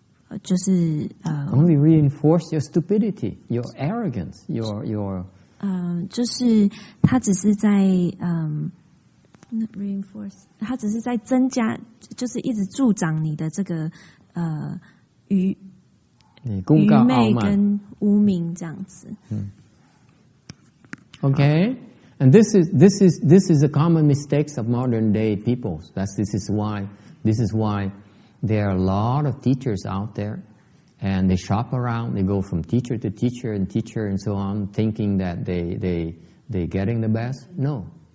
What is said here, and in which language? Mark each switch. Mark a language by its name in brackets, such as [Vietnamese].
[English] only reinforce your stupidity, your arrogance, your [Chinese] 就是他只是在reinforce， 他只是在增加，就是一直助长你的这个愚昧跟污名这样子。 [English] Okay, and this is the common mistakes of modern day people. This is why there are a lot of teachers out there, and they shop around. They go from teacher to teacher and so on, thinking that they're getting the best. No.